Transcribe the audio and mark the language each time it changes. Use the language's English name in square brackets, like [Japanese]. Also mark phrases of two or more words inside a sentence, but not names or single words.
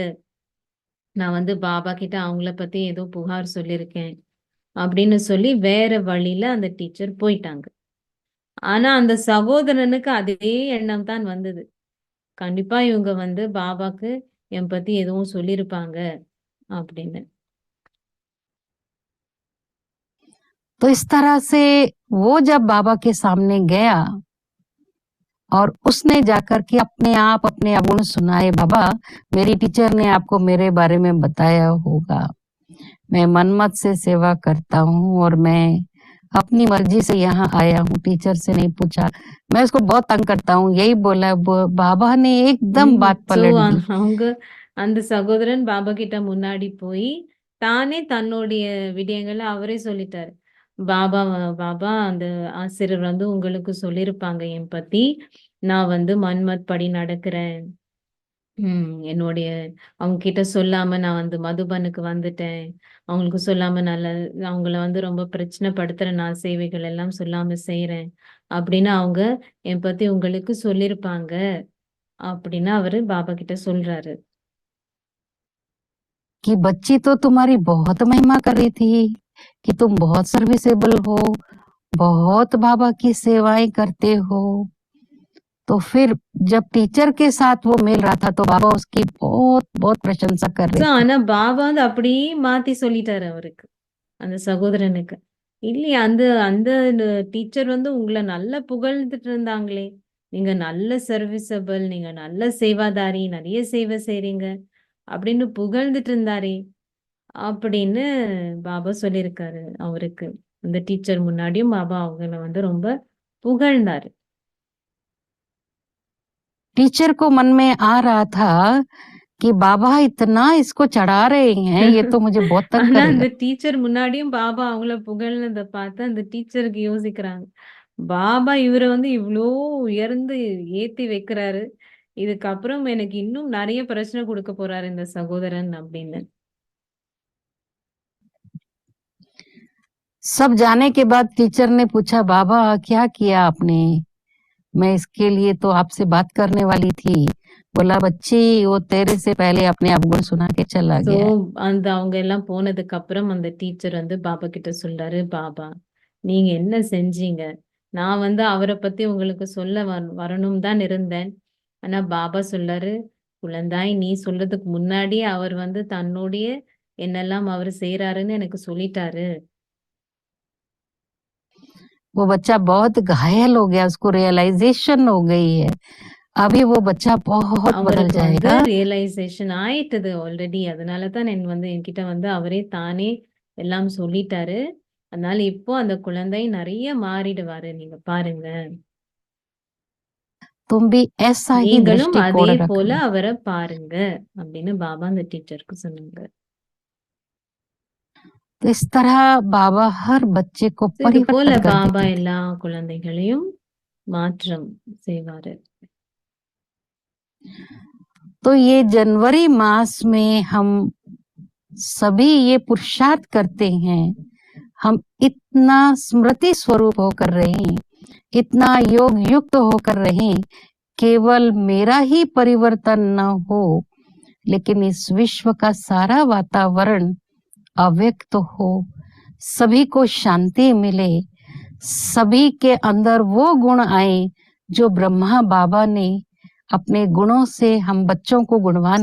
[Tamil] நான் வந்து பாபா கிட்ட அவங்கள பத்தி ஏதோ புகார் சொல்லியிருக்கேன் அப்படின்னு சொல்லி வேற வழியில அந்த டீச்சர் போயிட்டாங்க. ஆனா அந்த சகோதரனுக்கு அதே எண்ணம் தான் வந்தது. கண்டிப்பா இவங்க வந்து பாபாக்கு என் பத்தி எதுவும் சொல்லியிருப்பாங்க அப்படின்னு. [Hindi] तो इस तरह से वो जब बाबा के सामने गया और उसने जाकर के अपने आप अपने अवगुण सुनाए, बाबा मेरी टीचर ने आपको मेरे बारे में बताया होगा, मैं मनमत से सेवा करता हूँ और मैं अपनी मर्जी से यहाँ आया हूँ, टीचर से नहीं पूछा, मैं उसको बहुत तंग करता हूँ, यही बोला। बाबा ने एकदम बात ஸோ पलट दी। [Tamil] அவங்க அந்த சகோதரன் பாபா கிட்ட முன்னாடி போய் தானே தன்னுடைய விடயங்களை அவரே சொல்லிட்டாரு. பாபா பாபா அந்த ஆசிரியர் வந்து உங்களுக்கு சொல்லியிருப்பாங்க என் பத்தி. நான் வந்து மன்மத் படி நடக்கிறேன். என்னுடைய அவங்க கிட்ட சொல்லாம நான் வந்து மதுபனுக்கு வந்துட்டேன். அவங்களுக்கு சொல்லாம அவங்கள வந்து ரொம்ப பிரச்சனைப்படுத்துற நான் சேவைகள் எல்லாம் சொல்லாம செய்றேன். அப்படின்னு அவங்க என் பத்தி உங்களுக்கு சொல்லியிருப்பாங்க அப்படின்னு அவரு பாபா கிட்ட சொல்றாரு. [Hindi] कि बच्ची तो तुम्हारी बहुत महिमा कर रही थी कि तुम बहुत सर्विसेबल हो, बहुत बाबा की सेवाएं करते हो। तो फिर जब टीचर के साथ वो मिल रहा था तो बाबा उसकी बहुत बहुत प्रशंसा कर रहे थे। [Tamil] ஆனா பாபா வந்து அப்படியே மாத்தி சொல்லிட்டாரு அவருக்கு, அந்த சகோதரனுக்கு. இல்லையா அந்த அந்த டீச்சர் வந்து உங்களை நல்லா புகழ்ந்துட்டு இருந்தாங்களே, நீங்க நல்ல சர்வீசபிள், நீங்க நல்ல சேவாதாரி, நிறைய சேவை செய்றீங்க அப்படின்னு புகழ்ந்துட்டு இருந்தாரே அப்படின்னு பாபா சொல்லியிருக்காரு அவருக்கு. அந்த டீச்சர் முன்னாடியும் பாபா அவங்கள வந்து ரொம்ப புகழ்ந்தாரு. [Hindi] टीचर को मन में आ रहा था कि बाबा इतना इसको चढ़ा रहे हैं, ये तो मुझे बहुत तंग ஆனா करेगा। [Tamil] அந்த டீச்சர் முன்னாடியும் பாபா அவங்கள புகழ்னத பார்த்து அந்த டீச்சருக்கு யோசிக்கிறாங்க. பாபா இவரை வந்து இவ்ளோ உயர்ந்து ஏத்தி வைக்கிறாரு. இதுக்கப்புறம் எனக்கு இன்னும் நிறைய பிரச்சனை கொடுக்க போறாரு இந்த சகோதரன் அப்படின்னு. [Hindi] सब जाने के बाद टीचर ने पूछा, बाबा क्या किया आपने? मैं इसके लिए तो आपसे बात करने वाली थी। बोला, बच्ची वो तेरे से पहले अपने अवगुण सुना के चला ஸோ गया। [Tamil] அந்த அவங்க எல்லாம் போனதுக்கு அப்புறம் அந்த டீச்சர் வந்து பாபா கிட்ட சொல்றாரு, பாபா நீங்க என்ன செஞ்சீங்க? நான் வந்து அவரை பத்தி உங்களுக்கு சொல்ல வரணும் தான் இருந்தேன். ஆனா பாபா சொல்றாரு, குழந்தாய் நீ சொல்றதுக்கு முன்னாடியே அவர் வந்து தன்னுடைய என்னெல்லாம் அவர் செய்யறாருன்னு எனக்கு சொல்லிட்டாரு. [Hindi] वो बच्चा बहुत घायल हो गया, उसको रियलाइजेशन हो गई है। अभी वो बच्चा बहुत बदल [Tamil] அவருக்கு வந்து [Hindi] जाएगा। [Tamil] ரியலைசேஷன் ஆயிட்டது ஆல்ரெடி. அதனாலதான் என்கிட்ட வந்து அவரே தானே எல்லாம் சொல்லிட்டாரு. அதனால இப்போ அந்த குழந்தை நிறைய மாறிடுவாரு, நீங்க பாருங்க. [Hindi] तुम भी ऐसा ही [Tamil] நீங்களும் அதே [Hindi] दृष्टिकोण போல रखना। [Tamil] அவரை பாருங்க அப்படின்னு பாபா அந்த டீச்சருக்கு சொன்னாங்க. [Hindi] तो इस तरह बाबा हर बच्चे को [Tamil] So, இது போல [Hindi] परिवर्तन कर பாபா देते थे। [Tamil] எல்லா குழந்தைகளையும் மாற்றம் செய்வாரு. [Hindi] तो ये जनवरी मास में हम सभी ये पुरुषार्थ करते हैं, हम इतना स्मृति स्वरूप होकर रहें, इतना योग युक्त होकर रहें, केवल मेरा ही परिवर्तन न हो लेकिन इस विश्व का सारा वातावरण अव्यक्त हो, सभी को शांति मिले, सभी के अंदर वो गुण आए जो ब्रह्मा बाबा ने अपने गुणों से हम बच्चों को गुणवान